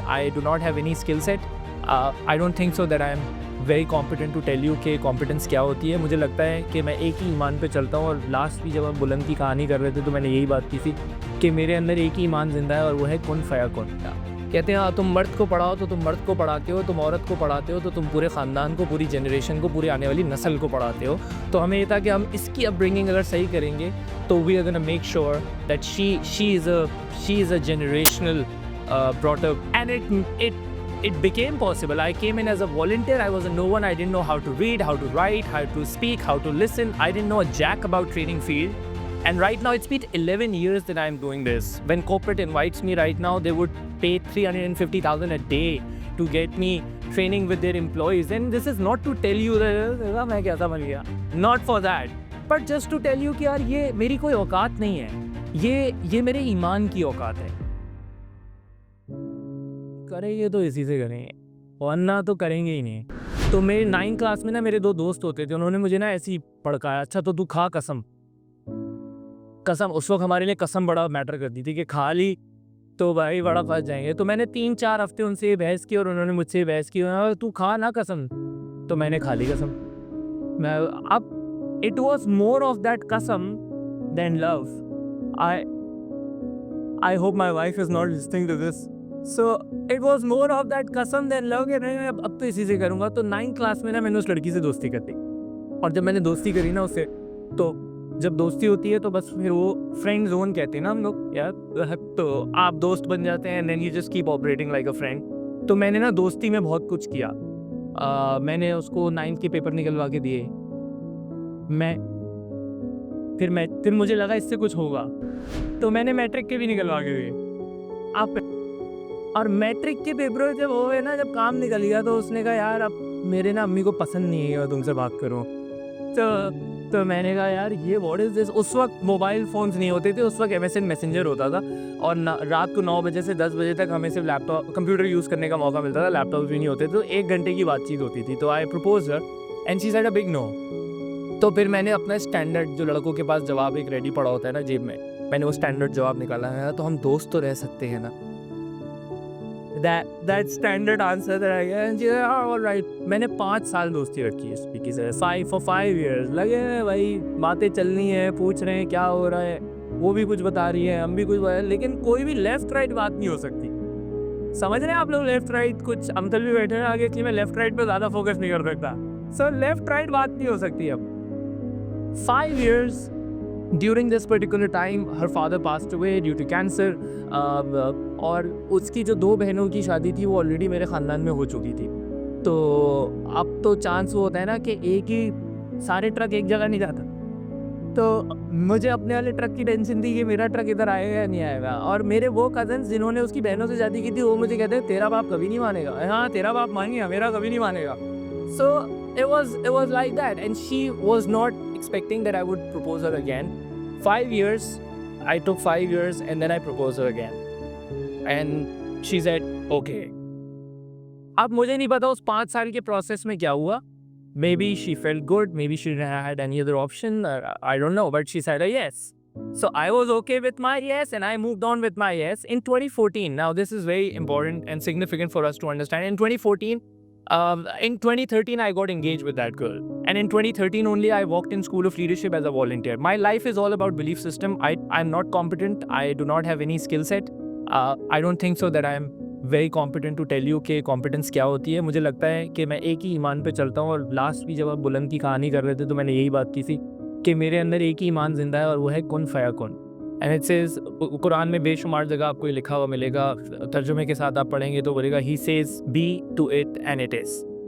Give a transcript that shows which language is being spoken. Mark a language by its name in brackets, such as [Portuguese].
[English] I do not have any skill set. I don't think so that I am very competent to tell you [Urdu] کہ competence کیا ہوتی ہے. مجھے لگتا ہے کہ میں ایک ہی ایمان پہ چلتا ہوں, اور لاسٹ بھی جب ہم بلند کی کہانی کر رہے تھے تو میں نے یہی بات کی تھی کہ میرے اندر ایک ہی ایمان زندہ ہے, اور وہ ہے کن فیکون. کہتے ہیں ہاں تم مرد کو پڑھاؤ تو تم مرد کو پڑھاتے ہو, تم عورت کو پڑھاتے ہو تو تم پورے خاندان کو, پوری جنریشن کو, پوری آنے والی نسل کو پڑھاتے ہو. تو ہمیں یہ تھا کہ ہم اس کی اپ برنگنگ اگر صحیح کریں گے تو [English] We are gonna make sure that she is a generational brought up, and it became possible. I came in as a volunteer. I was a no one. I didn't know how to read, how to write, how to speak, how to listen. I didn't know a jack about training field. And right now, it's been 11 years that I'm doing this. When corporate invites me right now, they would pay $350,000 a day to get me training with their employees. And this is not to tell you that [Urdu] میں کیا سمجھ گیا. [English] Not for that. But just to tell you [Urdu] کہ یار یہ میری کوئی اوقات نہیں ہے. یہ میرے ایمان کی اوقات ہے. کریں گے تو اسی سے کریں گے, ورنہ تو کریں گے ہی نہیں. تو میرے 9 کلاس میں نا میرے 2 دوست ہوتے تھے, انہوں نے مجھے نا ایسی پڑکایا, اچھا تو کھا قسم. اس وقت ہمارے لیے قسم بڑا میٹر کرتی تھی کہ کھا لی تو بھائی بڑا پھنس جائیں گے. تو میں نے 3-4 ہفتے ان سے یہ بحث کی, اور انہوں نے مجھ سے یہ بحث کی تو کھا نا قسم. تو میں نے کھا لی قسم. اب [English] It was more of that قسم than love. I hope my wife is not listening to this. So it was more of that قسم than love [Urdu] کہ نہیں اب تو اسی سے کروں گا. تو 9 کلاس میں نا میں نے اس لڑکی سے دوستی کر دی, اور جب میں نے دوستی کری نا اس سے, تو جب دوستی ہوتی ہے تو بس پھر وہ فرینڈ زون کہتے ہیں نا ہم لوگ یار, تو آپ دوست بن جاتے ہیں, [English] then you just keep operating like a friend. [Urdu] تو میں نے نا دوستی میں بہت کچھ کیا. میں نے اس کو 9th کے پیپر نکلوا کے دیے. پھر مجھے لگا اس سے کچھ ہوگا, تو میں نے میٹرک کے بھی نکلوا کے دیے. اور میٹرک کے پیپر جب ہوئے نا, جب کام نکل گیا تو اس نے کہا یار اب میرے نا امی کو پسند نہیں ہے تم سے بات کروں. تو میں نے کہا یار یہ [English] What is this. [Urdu] اس وقت موبائل فونز نہیں ہوتے تھے, اس وقت MSN میسنجر ہوتا تھا, اور رات کو 9 بجے سے 10 بجے تک ہمیں صرف لیپ ٹاپ کمپیوٹر یوز کرنے کا موقع ملتا تھا, لیپ ٹاپ بھی نہیں ہوتے, تو 1 گھنٹے کی بات چیت ہوتی تھی. تو [English] I propose her and she said a big no. [Urdu] تو پھر میں نے اپنا اسٹینڈرڈ جو لڑکوں کے پاس جواب ایک ریڈی پڑا ہوتا ہے نا جیب میں نے وہ اسٹینڈرڈ جواب نکالا ہے, تو ہم دوست تو رہ سکتے ہیں نا. [English] That standard answer that I get, and all right. [Urdu] میں نے 5 سال دوستی رکھی ہے اس لڑکی سے. 5 years لگے ہیں بھائی, باتیں چلنی ہیں, پوچھ رہے ہیں کیا ہو رہا ہے, وہ بھی کچھ بتا رہی ہے, ہم بھی کچھ بتا رہے ہیں, لیکن کوئی بھی لیفٹ رائٹ بات نہیں ہو سکتی. سمجھ رہے ہیں آپ لوگ لیفٹ رائٹ. کچھ امتل بھی بیٹھے ہیں آگے کہ میں لیفٹ رائٹ پہ زیادہ فوکس نہیں کر سکتا. سو لیفٹ رائٹ بات نہیں ہو سکتی. اب 5 years. [English] During this particular time, her father passed away due to cancer. [Urdu] اور اس کی جو 2 بہنوں کی شادی تھی وہ آلریڈی میرے خاندان میں ہو چکی تھی. تو اب تو چانس وہ ہوتا ہے نا کہ ایک ہی سارے ٹرک ایک جگہ نہیں جاتا. تو مجھے اپنے والے ٹرک کی ٹینشن تھی کہ میرا ٹرک ادھر آئے گا یا نہیں آئے گا. اور میرے وہ کزنس جنہوں نے اس کی بہنوں سے شادی کی تھی وہ مجھے کہتے ہیں تیرا باپ کبھی نہیں مانے گا. ہاں تیرا باپ مان گیا, میرا کبھی نہیں مانے گا. [English] So it was like that, and she was not expecting that I would propose her again. 5 years, I took 5 years and then I proposed her again. And she said, okay. [Urdu] اب مجھے نہیں پتا اس 5 سال کے پروسیس میں کیا ہوا. [English] Maybe she felt good, maybe she didn't had any other option, I don't know, but she said a yes. So I was okay with my yes and I moved on with my yes in 2014. Now this is very important and significant for us to understand. In 2013 I got engaged with that girl, and in 2013 only I walked in School of Leadership as a volunteer. My life is all about belief system. I'm not competent. I do not have any skill set. I don't think so that I am very competent to tell you [Urdu] کہ competence کیا ہوتی ہے. مجھے لگتا ہے کہ میں ایک ہی ایمان پہ چلتا ہوں, اور لاسٹ بھی جب آپ بلند کی کہانی کر رہے تھے تو میں نے یہی بات کی تھی کہ میرے اندر ایک ہی ایمان زندہ ہے, اور وہ ہے کن فیکون. [English] and it says, [Urdu] قرآن میں بے شمار جگہ آپ کو یہ لکھا ہوا ملے گا, ترجمے کے ساتھ آپ پڑھیں گے تو بولے گا [English] He says be to it and it is.